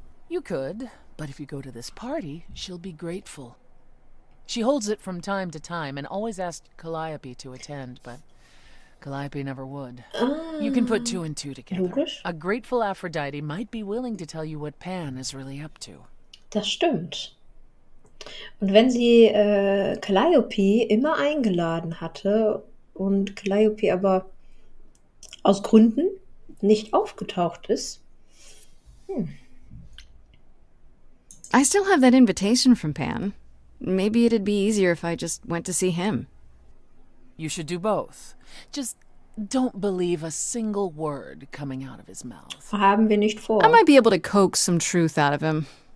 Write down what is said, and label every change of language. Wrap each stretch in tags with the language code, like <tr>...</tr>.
<en>You could, but if you go to this party, she'll be grateful. She holds it from time to time and always asked Calliope to attend, but Calliope never would. You can put two and two together.</en> <de>Logisch.</de> <en>A grateful Aphrodite might be willing to tell you what Pan is really up to.</en> <de>Das stimmt. Und wenn sie Calliope immer eingeladen hatte und Calliope aber aus Gründen nicht aufgetaucht ist.</de> <en>I still have that invitation from Pan. Maybe it'd be easier if I just went to see him. You should do both. Just don't believe a single word coming out of his mouth.</en> <de>Haben wir nicht vor.</de> <en>I might be able to coax some truth out of him.</en>